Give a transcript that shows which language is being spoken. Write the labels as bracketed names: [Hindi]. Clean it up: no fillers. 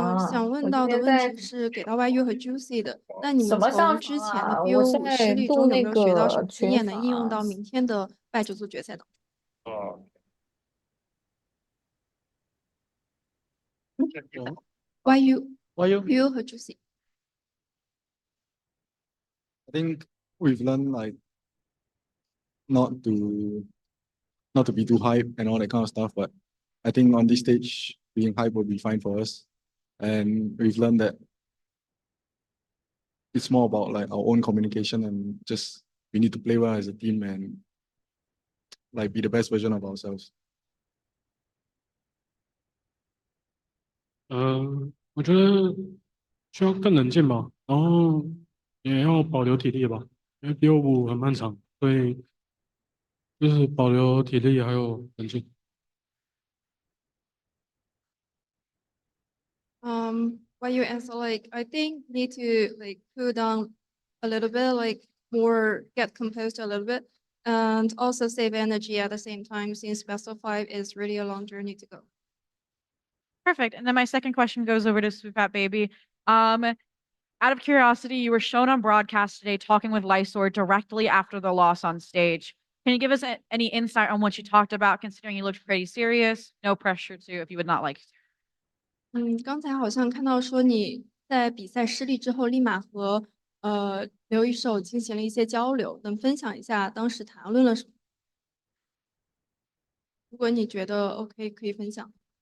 [Chinese] 想问到的问题是给到 YU 和 Juicy 的，那你们从之前的 BO5失利中有没有学到什么经验，能应用到明天的败者组决赛当中？YU 和 Juicy。 [English] I think we've learned like not to be too hype and all that kind of stuff, but I think on this stage being hype will be fine for us. And we've learned that it's more about like our own communication and just we need to play well as a team and like be the best version of ourselves. [Chinese] 我觉得需要更冷静吧，然后也要保留体力吧，因为BO5很漫长，所以就是保留体力还有冷静。 [English] What you answer, like, I think need to like cool down a little bit, like more get composed a little bit, and also save energy at the same time since best of five is really a long journey to go. Perfect. And then my second question goes over to Swoop Fat Baby. Out of curiosity, you were shown on broadcast today talking with Lysor directly after the loss on stage. Can you give us any insight on what you talked about, considering you looked pretty serious? No pressure to if you would not like to. [Chinese] 刚才好像看到说你在比赛失利之后，立马和刘一手进行了一些交流，能分享一下当时谈论了什么？如果你觉得 OK，可以分享。